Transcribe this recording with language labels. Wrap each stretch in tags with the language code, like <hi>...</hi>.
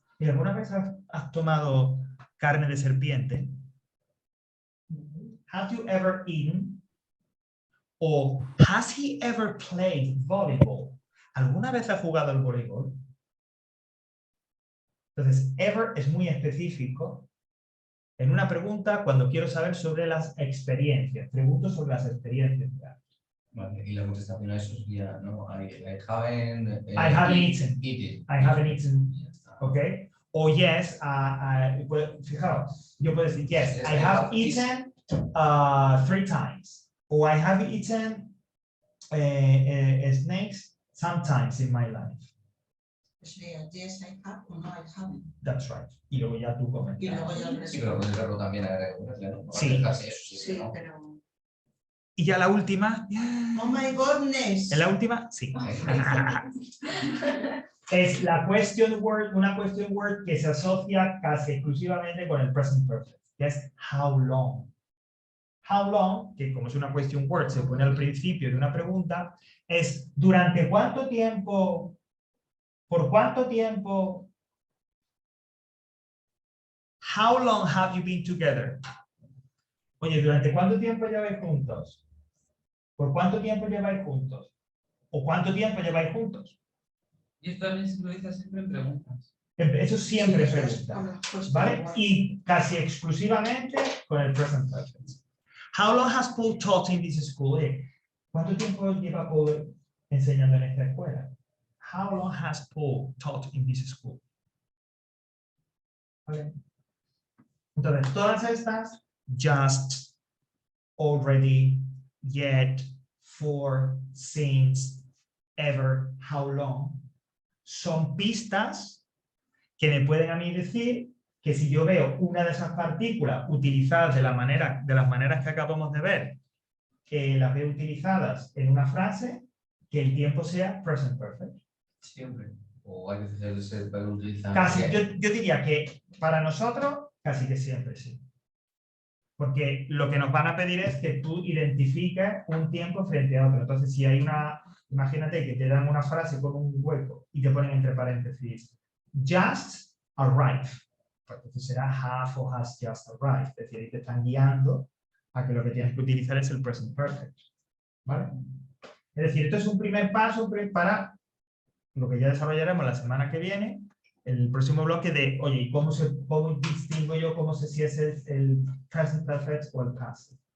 <es>¿Y alguna vez has tomado carne de serpiente?</es> <en>Have you ever eaten? O has he ever played volleyball?</en> <es>¿Alguna vez ha jugado al voleibol? Entonces, ever es muy específico en una pregunta cuando quiero saber sobre las experiencias. Pregunto sobre las experiencias. Vale, y la contestación a eso sería, no,</es> <en>I haven't eaten. eaten. I haven't eaten.</en> <es>Y ya está. ¿Ok? O yes, fijaos, yo puedo decir yes,</es> <en>I have eaten 3 times. O I have eaten snakes sometimes in my life. Sería yes, I have o no, I haven't. That's right.</en> <es>Y luego ya tú comentas. Y luego ya el Sí, pero puedes verlo también ¿no? Sí. Dejarse eso, sí, Sí, ¿no? pero. Y ya la última.</es> <en>Oh my goodness.</en> <es>¿En la última? Sí. Es la question word, una question word que se asocia casi exclusivamente con el present perfect, que es how long. How long, que como es una question word, se pone al principio de una pregunta, es ¿durante cuánto tiempo? ¿Por cuánto tiempo?</es> <en>How long have you been together?</en> <es>Oye, ¿durante cuánto tiempo lleváis juntos? ¿Por cuánto tiempo lleváis juntos? ¿O cuánto tiempo lleváis juntos? Y esto también se utiliza siempre en preguntas. Eso siempre Sí, es es pregunta. con la respuesta ¿Vale? igual. Y casi exclusivamente con el present perfect.</es> <en>How long has Paul taught in this school?</en> <es>¿Cuánto tiempo lleva Paul enseñando en esta escuela?</es> <en>How long has Paul taught in this school?</en> <es>¿Vale? Entonces, todas estas, just, already, yet, for, since, ever, how long, son pistas que me pueden a mí decir que si yo veo una de esas partículas utilizadas de las maneras que acabamos de ver, que las veo utilizadas en una frase, que el tiempo sea present perfect. Siempre. O hay veces que se puede utilizar. Casi, yo diría que para nosotros, casi que siempre sí. Porque lo que nos van a pedir es que tú identifiques un tiempo frente a otro. Entonces, si hay imagínate que te dan una frase con un hueco y te ponen entre paréntesis, just arrived. Entonces será have o has just arrived. Es decir, ahí te están guiando a que lo que tienes que utilizar es el present perfect. ¿Vale? Es decir, esto es un primer paso para lo que ya desarrollaremos la semana que viene, el próximo bloque de, oye, ¿cómo distingo yo cómo sé si es el present perfect o el past?</es>